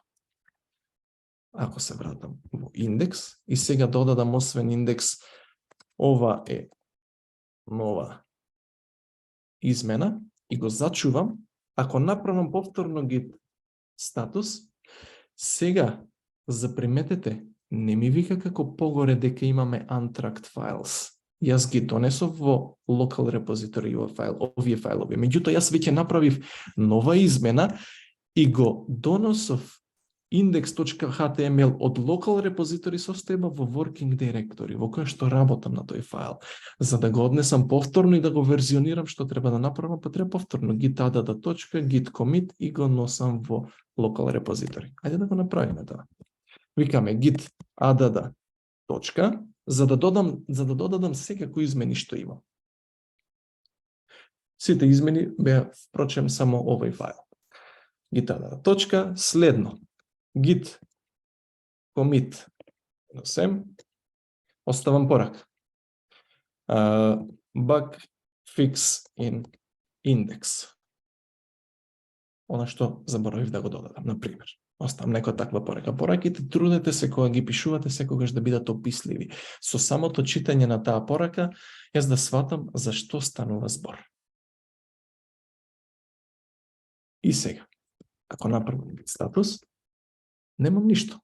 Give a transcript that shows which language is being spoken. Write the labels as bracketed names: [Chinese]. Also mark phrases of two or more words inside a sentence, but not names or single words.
[Macedonian] Ако се вратам во индекс и сега додадам освен индекс, ова е нова измена и го зачувам, ако направам повторно [English] git status, [Macedonian] сега заприметете, не ми вика како погоре дека имаме [English] untracked files. [Macedonian] Јас ги донесов во [English] local repository [Macedonian] овие фајлови. Меѓутоа, јас веќе направив нова измена и го доносов index.html од [English] local repository [Macedonian] состојба во [English] working directory, [Macedonian] во која што работам на тој файл. За да го однесам повторно и да го верзионирам, што треба да направам, па треба повторно [English] git add [Macedonian] точка, [English] git commit [Macedonian] и го носам во [English] local repository. [Macedonian] Ајде да го направиме тоа. Викаме [English] git add [Macedonian] точка, за да додадам секако измени што имам. Сите измени беа, впрочем, само овој файл. [English] Git add [Macedonian] точка, следно [English] git commit -m, [Macedonian] оставам порака. [English] Bug fix in index. [Macedonian] Она што заборавив да го додадам, например. Оставам некоја таква порака. Пораките, трудете се кога ги пишувате секогаш да бидат описливи. Со самото читање на таа порака, јас да сватам за што станува збор. И сега, ако направам [English] git status, [Macedonian] немам ништо.